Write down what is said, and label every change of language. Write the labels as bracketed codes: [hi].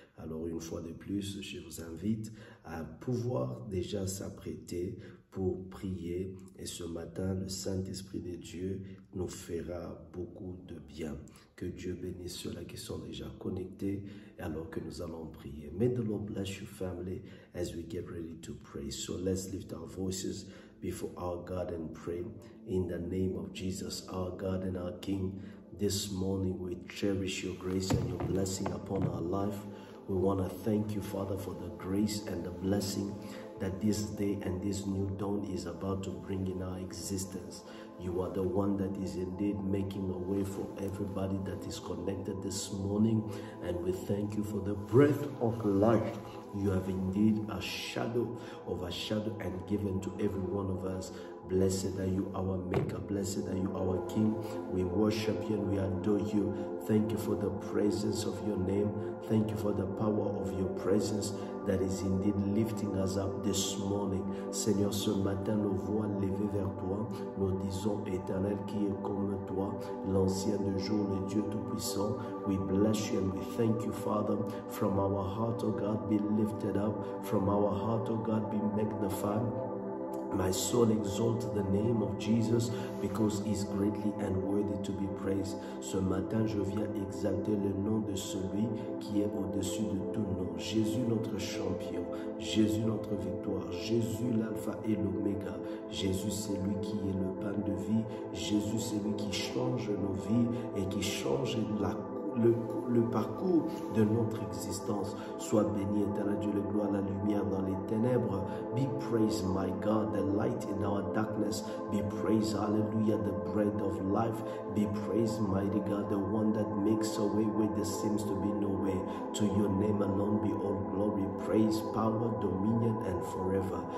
[fr] Alors une fois de plus, je vous invite à pouvoir déjà s'apprêter pour prier. Et ce matin, le Saint-Esprit de Dieu nous fera beaucoup de bien. Que Dieu bénisse ceux-là qui sont déjà connectés alors que nous allons prier. [en] May the Lord bless you, family, as we get ready to pray. So let's lift our voices before our God and pray. In the name of Jesus, our God and our King, this morning we cherish your grace and your blessing upon our life. We want to thank you, Father, for the grace and the blessing that this day and this new dawn is about to bring in our existence. You are the one that is indeed making a way for everybody that is connected this morning. And we thank you for the breath of life you have indeed a shadow and given to every one of us. Blessed are you, our Maker. Blessed are you, our King. We worship you and we adore you. Thank you for the presence of your name. Thank you for the power of your presence that is indeed lifting us up this morning. [fr] Seigneur, ce matin, nos voix levées vers toi, nous disons, Éternel, qui est comme toi, l'ancien de jour, le Dieu Tout-Puissant. [en] We bless you and we thank you, Father. From our heart, O God, be lifted up. From our heart, O God, be magnified. My soul exalts the name of Jesus because he is greatly and worthy to be praised. [fr] Ce matin, je viens exalter le nom de celui qui est au-dessus de tout nom. Jésus notre champion, Jésus notre victoire, Jésus l'alpha et l'oméga. Jésus c'est lui qui est le pain de vie. Jésus c'est lui qui change nos vies et qui change le parcours de notre existence. Sois béni, éternel Dieu, le gloire, la lumière dans les ténèbres. [en] Be praised, my God, the light in our darkness. Be praised, hallelujah, the bread of life. Be praised, mighty God, the one that makes a way where there seems to be no way. To your name alone be all glory, praise, power, dominion, and forever.